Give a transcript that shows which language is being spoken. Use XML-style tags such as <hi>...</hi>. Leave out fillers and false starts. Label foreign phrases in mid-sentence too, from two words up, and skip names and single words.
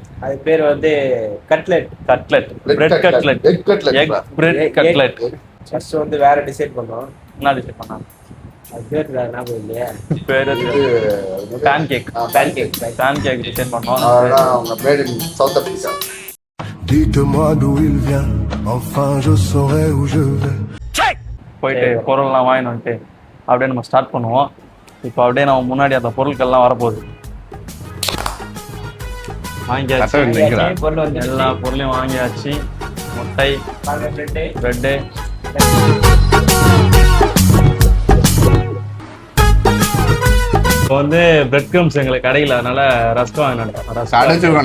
<ta>அது பேர் வந்து கட்லெட்.</ta> <en>bread cutlet. egg bread cutlet.</en> <ta>ஃபர்ஸ்ட் வந்து வேற டிசைட் பண்ணோம். என்ன டிசைட் பண்ணா? அது பேர் ஞாபகம் இல்லையா? பேரு பேன் கேக் டிசைன் பண்ணோம். அவங்க</ta> <en>made in South Africa.</en> <fr>Dites-moi d'où il vient, enfin je saurai où je vais.</fr> <ta>போயிட்டு பொருள்லாம் வாங்கிட்டு வந்துட்டு அப்படியே நம்ம ஸ்டார்ட் பண்ணுவோம். இப்போ அப்படியே நம்ம முன்னாடி அந்த பொருட்கள்லாம் வரப்போகுது. வாங்கியாச்சு, எல்லா பொருளையும் வாங்கியாச்சு. முட்டை, பிரெட்டு, இப்போ வந்து</ta> <en>bread crumbs</en> <ta>எங்களுக்கு கடையில், அதனால ரஸ்க் வாங்கினோம்.</ta>